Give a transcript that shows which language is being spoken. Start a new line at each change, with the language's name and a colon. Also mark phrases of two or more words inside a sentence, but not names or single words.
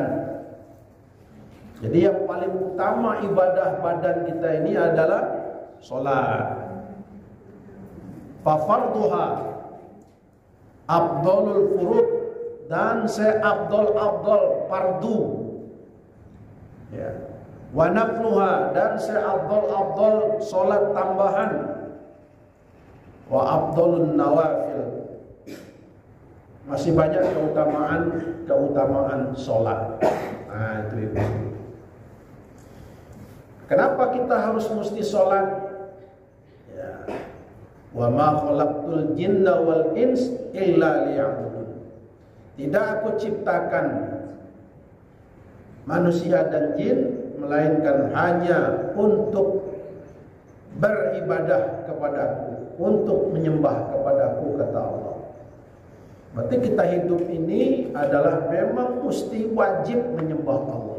Indonesian: Jadi yang paling utama ibadah badan kita ini adalah salat.
Arabic: ففرضها أفضل الفروض,
Indonesian: dan seabdal-abdal fardu, ya.
Arabic: ونفلها,
Indonesian: dan seabdal-abdal solat tambahan.
Arabic: وأفضل النوافل,
Indonesian: masih banyak keutamaan solat. Nah, itu ibu. Kenapa kita harus mesti solat? Ya.
Arabic: وما خلقت الجن والإنس إلا ليعبدون.
Indonesian: Tidak aku ciptakan manusia dan jin melainkan hanya untuk beribadah kepadaku, untuk menyembah kepadaku, kata Allah. Berarti kita hidup ini adalah memang mesti wajib menyembah Allah.